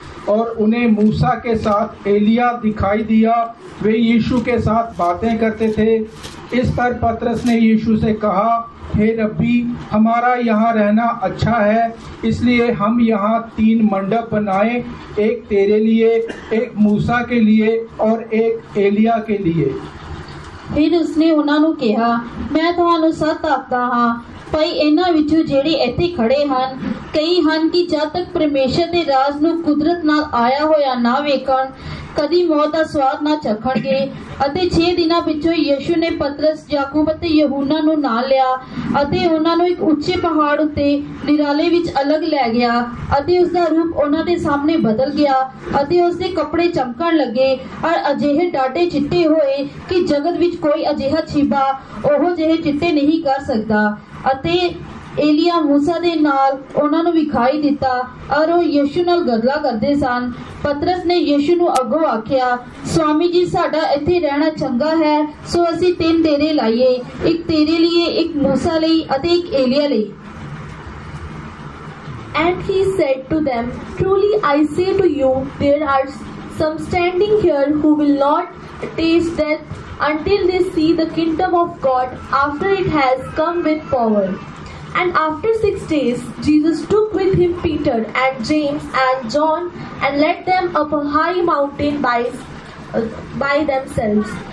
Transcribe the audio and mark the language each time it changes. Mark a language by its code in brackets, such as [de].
[hi] और उन्हें मूसा के साथ एलिया दिखाई दिया, वे यीशु के साथ बातें करते थे। इस पर पतरस ने यीशु से कहा, हे रब्बी, हमारा यहाँ रहना अच्छा है, इसलिए हम यहाँ 3 मंडप बनाए, एक तेरे लिए, एक मूसा के लिए और एक एलिया के लिए। फिर उसने [pa] ਉਹਨਾਂ ਨੂੰ ਕਿਹਾ, ਮੈਂ ਤੁਹਾਨੂੰ ਸੱਚ ਆਖਦਾ ਹਾਂ, ਭਾਈ ਇਹਨਾਂ ਵਿੱਚੋਂ ਜਿਹੜੇ ਇੱਥੇ ਖੜੇ ਹਨ, ਕਈ ਹਨ ਕਿ ਜਦ ਤੱਕ ਪਰਮੇਸ਼ਰ ਦੇ ਰਾਜ ਨੂੰ ਕੁਦਰਤ ਨਾਲ ਆਇਆ ਹੋਇਆ ਨਾ ਵੇਖਣ, ਕਦੀ ਮੌਤ ਦਾ ਸਵਾਦ ਨਾ ਚਖਣਗੇ। ਅਤੇ 6 ਦਿਨਾਂ ਪਿੱਛੋਂ ਯਿਸੂ ਨੇ ਪਤਰਸ, ਯਾਕੂਬ ਅਤੇ ਯਹੂਨਾ ਨੂੰ ਨਾਲ ਲਿਆ ਅਤੇ ਉਹਨਾਂ ਨੂੰ ਇੱਕ ਉੱਚੇ ਪਹਾੜ ਉੱਤੇ ਨਿਰਾਲੇ ਵਿੱਚ ਅਲੱਗ ਲੈ ਗਿਆ ਅਤੇ ਉਸ ਦਾ ਰੂਪ ਉਹਨਾਂ ਦੇ ਸਾਹਮਣੇ ਬਦਲ ਗਿਆ ਅਤੇ ਉਸ ਦੇ ਕੱਪੜੇ ਚਮਕਣ ਲੱਗੇ ਔਰ ਅਜਿਹੇ ਡਾਢੇ ਚਿੱਟੇ ਹੋਏ ਕਿ ਜਗਤ ਵਿੱਚ ਕੋਈ ਅਜਿਹਾ ਛਿਪਾ ਉਹ ਜਿਹੇ ਚਿੱਟੇ ਨਹੀਂ ਕਰ ਸਕਦਾ। ਅਤੇ ਏਲੀਆ मूसा ਦੇ ਨਾਲ ਉਹਨਾਂ ਨੂੰ ਵਿਖਾਈ ਦਿੱਤਾ ਔਰ ਉਹ ਯਿਸੂ ਨਾਲ ਗੱਲਾਂ ਕਰਦੇ ਸਨ। ਪਤਰਸ ਨੇ ਯਿਸੂ ਨੂੰ ਅੱਗੋਂ ਆਖਿਆ, स्वामी जी, ਸਾਡਾ ਇੱਥੇ ਰਹਿਣਾ ਚੰਗਾ ਹੈ, ਸੋ ਅਸੀਂ 3 ਡੇਰੇ ਲਾਈਏ, ਇੱਕ ਤੇਰੇ ਲਈ, ਇੱਕ मूसा ਲਈ ਅਤੇ ਇੱਕ ਏਲੀਆ ਲਈ। [en] And he said to them, truly I say to you, there are some standing here who will not taste death until they see the kingdom of God after it has come with power. And after 6 days, Jesus took with him Peter and James and John and led them up a high mountain by themselves.